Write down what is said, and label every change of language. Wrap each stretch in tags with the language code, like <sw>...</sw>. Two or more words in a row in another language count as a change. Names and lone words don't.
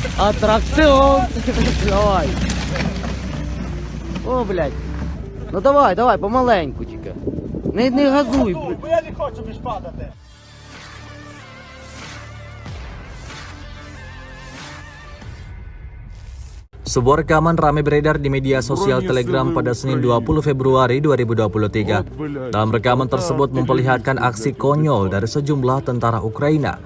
<ru>Аттракцион! Давай. О, блядь.</ru> <uk>Ну давай, давай, помаленьку тільки. Не газуй, блядь. Бо я не хочу більш падати.</uk> <id>Sebuah rekaman ramai beredar di media sosial Telegram pada Senin 20 Februari 2023. Dalam rekaman tersebut memperlihatkan aksi konyol dari sejumlah tentara Ukraina.</id>